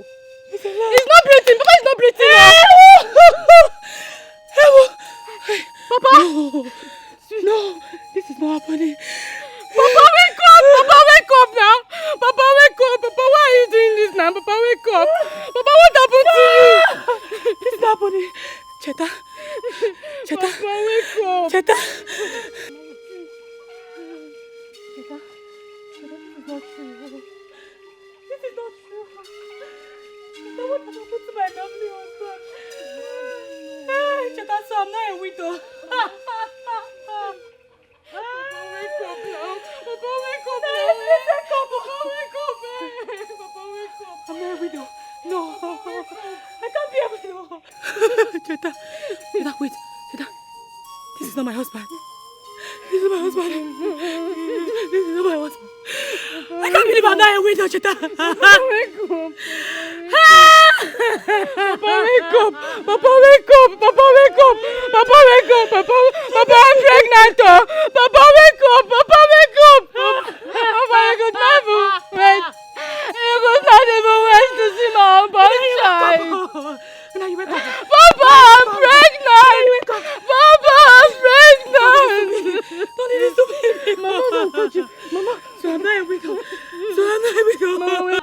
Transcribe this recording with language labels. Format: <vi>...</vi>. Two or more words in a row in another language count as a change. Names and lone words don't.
<en>He's not breathing. Papa is not breathing. Papa! No, this is not happening. Papa, wake up! Papa, wake up now! Papa, wake up! Papa, why are you doing this now? Papa, wake up! Papa, what happened to you? This is not happening. Cheta, Cheta. Papa, wake up. Cheta. Cheta, this is not true. This is not true. Cheta, what has happened to my lovely husband? Cheta, so I'm not a widow. Papa, wake up now. Papa, wake up now. Papa, wake up. Papa, wake up. I'm not a widow. No. I can't be a widow. Cheta, wait. Cheta, this is not my husband. This is my husband. This is not my husband. I can't believe I'm not a widow, Cheta. Papa, wake up. Papa, wake up. Papa, wake up. Papa, wake up. Papa, wake up. Papa, I'm pregnant. Papa, wake up. Papa, wake up. Papa, you could never wait. You could not even wait to see my unborn child. Now you wake up. Papa, I'm pregnant. Papa, I'm pregnant. Don't need to baby. Mama, don't touch you. Mama, so I'm not a widow. Mama, wait.</en>